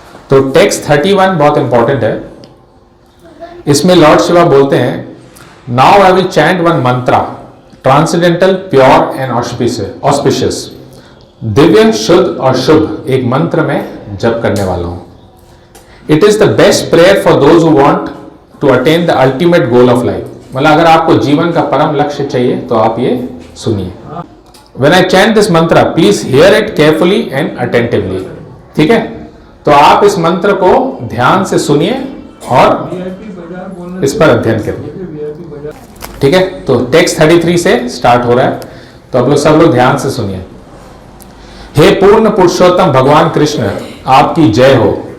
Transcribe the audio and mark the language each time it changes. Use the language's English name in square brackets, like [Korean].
[Hindi] तो टेक्स्ट 31 बहुत इंपॉर्टेंट है। इसमें लॉर्ड शिवा बोलते हैं [English] Now I will chant one mantra transcendental pure and auspicious. [Hindi] Divya शुद्ध और शुभ एक मंत्र में जप करने वाला हूं। [English] It is the best prayer for those who want to attain the ultimate goal of life. [Hindi] मतलब अगर आपको जीवन का परम लक्ष्य चाहिए तो आप ये सुनिए। [English] When I chant this mantra, please hear it carefully and attentively। [Hindi] ठीक है, तो आप इस मंत्र को ध्यान से सुनिए और इस पर अध्ययन करिए। ठीक है, तो टेक्स्ट 33 से स्टार्ट हो रहा है, तो आप लोग सब लोग ध्यान से सुनिए। हे पूर्ण पुरुषोत्तम भगवान कृष्ण, आपकी जय हो।